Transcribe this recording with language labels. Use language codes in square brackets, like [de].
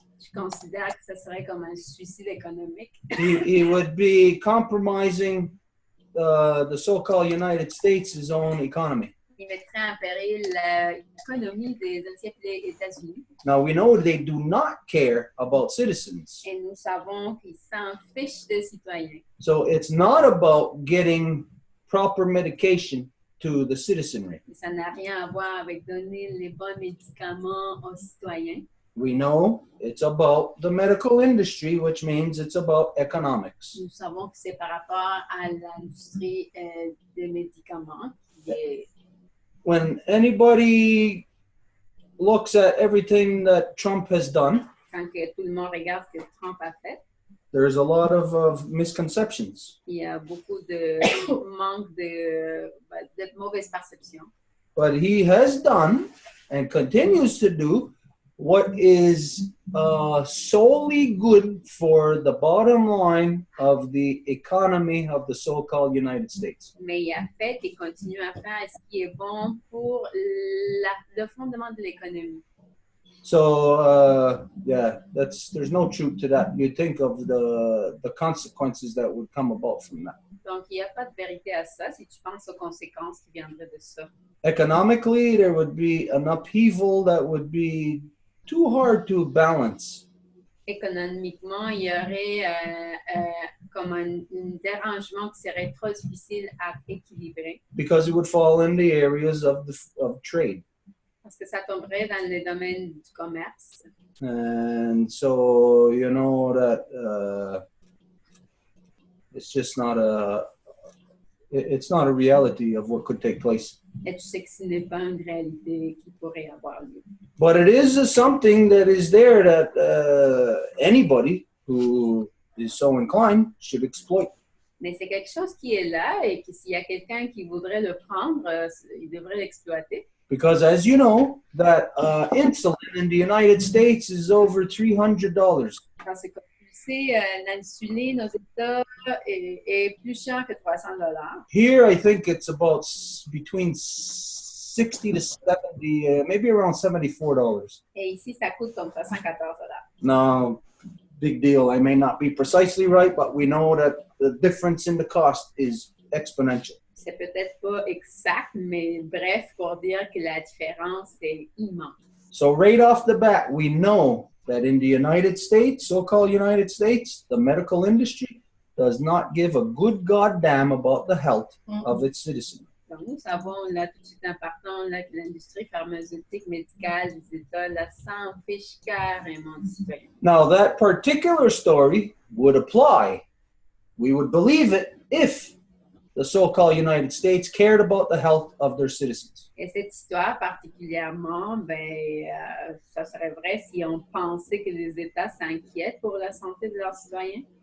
[fr] Je considère que ça serait comme un suicide économique. [en] He would be compromising the so-called United States' own economy. [fr] Il mettrait en péril l'économie des États-Unis. [en] Now we know they do not care about citizens. [fr] Et nous savons qu'ils s'en fichent des citoyens. [en] So it's not about getting proper medication to the citizenry. [fr] Ça n'a rien à voir avec donner les bons médicaments aux citoyens. [en] We know it's about the medical industry, which means it's about economics. [fr] Nous savons que c'est par rapport à l'industrie des médicaments qui est... [en] When anybody looks at everything that Trump has done, [fr] Quand que tout le monde regarde ce que Trump a fait, [en] there's a lot of misconceptions. [fr] il y a beaucoup de manque de mauvaises perceptions. [en] But he has done and continues to do what is solely good for the bottom line of the economy of the so-called United States. [fr] Mais il a fait et continue à faire ce qui est bon pour le fondement de l'économie. [en] So yeah, there's no truth to that. You think of the consequences that would come about from that. [fr] Donc, il n'y a pas de vérité à ça si tu penses aux conséquences qui viendraient de ça. [en] Economically, there would be an upheaval that would be too hard to balance. [fr] Économiquement, il y aurait comme un dérangement qui serait trop difficile à équilibrer. [en] Because it would fall in the areas of trade. [fr] Parce que ça tomberait dans le domaine du commerce. [en] And so, you know that it's just not it's not a reality of what could take place. [fr] Et tu sais que ce n'est pas une réalité qui pourrait avoir lieu. [en] But it is something that is there that anybody who is so inclined should exploit. [fr] Mais c'est quelque chose qui est là et que s'il y a quelqu'un qui voudrait le prendre, il devrait l'exploiter. [en] Because as you know, that insulin in the United States is over $300. [fr] Parce que comme tu sais, l'insuline aux États est plus cher que 300 $. [en] Here, I think it's about between 60 to 70, maybe around $74. [fr] Et ici, ça coûte comme 74 $. [en] Now, big deal. I may not be precisely right, but we know that the difference in the cost is exponential. [fr] C'est peut-être pas exact, mais bref, pour dire que la différence est immense. [en] So right off the bat, we know that in the United States, so-called United States, the medical industry does not give a good goddamn about the health of its citizens. [fr] Donc, nous savons là tout de suite en partant là, que l'industrie pharmaceutique médicale des États là, s'en fiche carrément du citoyen. [en] Now, that particular story would apply. We would believe it if the so-called United States cared about the health of their citizens. [fr] Et cette histoire particulièrement, ça serait vrai si on pensait que les États s'inquiètent pour la santé de leurs citoyens.